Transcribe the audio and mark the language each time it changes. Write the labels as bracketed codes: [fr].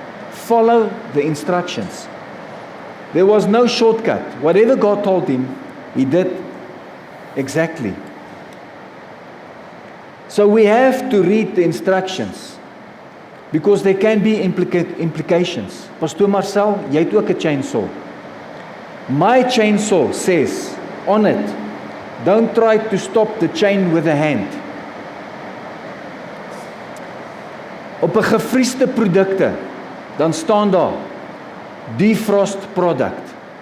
[en] Follow the instructions. There was no shortcut. Whatever God told him, he did exactly. So we have to read the instructions, because there can be implications. [af] Pastor Marcel, jy het ook 'n chainsaw. [en] My chainsaw says on it, don't try to stop the chain with a hand. [af] Op 'n gevriesde produkte, dan staan daar [en] defrost product.